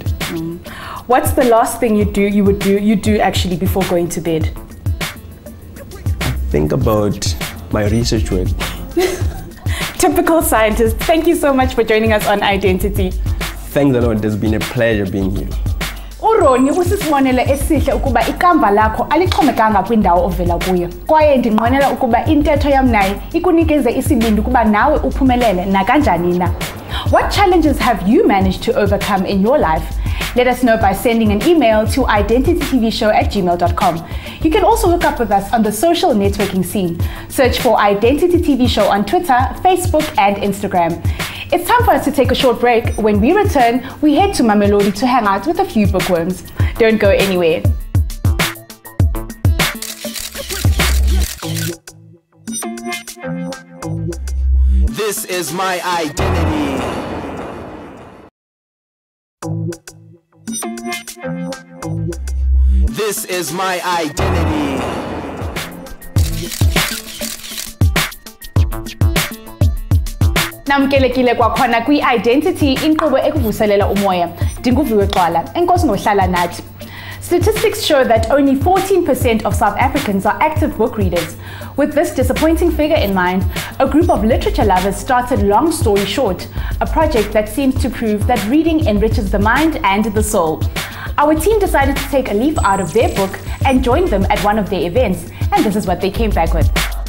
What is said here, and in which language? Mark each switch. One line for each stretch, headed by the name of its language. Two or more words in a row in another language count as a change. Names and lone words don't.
English: What's the last thing you do actually before going to bed? Think about my research work. Typical scientist. Thank you so much for joining us on Identity. Thanks a lot. It has been a pleasure being here.
Xhosa: uRonny usisibonele esihle ukuba ikamva lakho alixhomekanga kwindawo ovela kuyo kwaye ndinqwenela ukuba intetho yam naye ikunikeze isibindi ukuba nawe uphumelele nakanjani na.
English: What challenges have you managed to overcome in your life? Let us know by sending an email to identitytvshow@gmail.com. You can also hook up with us on the social networking scene. Search for Identity TV Show on Twitter, Facebook, and Instagram. It's time for us to take a short break. When we return, we head to Mamelodi to hang out with a few bookworms. Don't go anywhere. This is my identity. This is my identity.
Xhosa: Namkelekile kwakhona kwi-Identity inkqubo ekuvuselela umoya. Ndinguviwe Xwala, enkosi ngohlala nathi.
English: Statistics show that only 14% of South Africans are active book readers. With this disappointing figure in mind, a group of literature lovers started Long Story Short, a project that seems to prove that reading enriches the mind and the soul. Our team decided to take a leaf out of their book and join them at one of their events, and this is what they came back with.